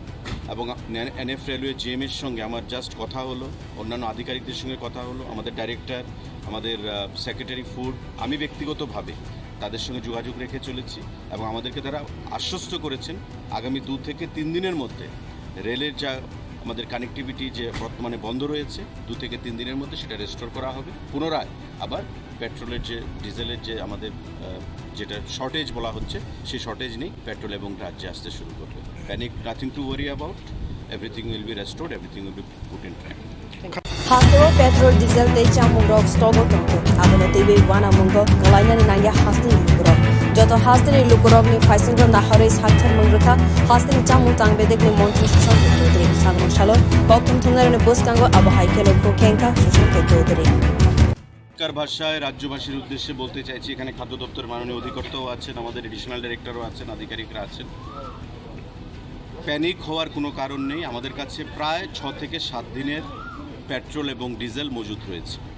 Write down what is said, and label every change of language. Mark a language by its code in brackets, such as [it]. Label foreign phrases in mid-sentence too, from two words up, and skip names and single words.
[bn] এবং এনএফ রেলওয়ে জিএমের সঙ্গে আমার জাস্ট কথা হলো, অন্যান্য আধিকারিকদের সঙ্গে কথা হলো, আমাদের ডাইরেক্টর, আমাদের [en] secretary food, [bn] আমি ব্যক্তিগতভাবে তাদের সঙ্গে যোগাযোগ রেখে চলেছি, এবং আমাদেরকে তারা আশ্বস্ত করেছেন আগামী 2 থেকে 3 দিনের মধ্যে রেলের যা আমাদের কানেক্টিভিটি যে বর্তমানে বন্ধ রয়েছে, 2 থেকে 3 দিনের মধ্যে সেটা রেস্টোর করা হবে। পুনরায় আবার পেট্রোলের যে ডিজেলের যে আমাদের যেটা শর্টেজ বলা হচ্ছে, সেই শর্টেজ নেই। পেট্রোল এবং রাজ্যে আসতে শুরু করবে। [en] প্যানিক, Nothing to worry about, everything will be restored, everything will be put in track. [trp] Hasteo petrol diesel tei chamung rok stogo tongko abono tebe wana mungo galainani nangya hasteni lukurok joto hasteni lukurokni faisingro nahorei sakchar mangrekha hasteni chamung tangbedekni mantri sushant chowdhury sagmang shalor boktum thumnaroni bostango আবহাওয়া কেলকো সুশান্ত চৌধুরী [bn] ভাষায় রাজ্যবাসীর উদ্দেশ্যে বলতে চাইছি, এখানে খাদ্য দপ্তর মাননীয় অধিকর্তাও আছেন, আমাদের [en] additional director [bn] আছেন, আধিকারিকরা আছেন। প্যানিক হওয়ার কোনো কারণ নেই। আমাদের কাছে প্রায় 6 থেকে 7 দিনের পেট্রোল এবং ডিজেল মজুত রয়েছে।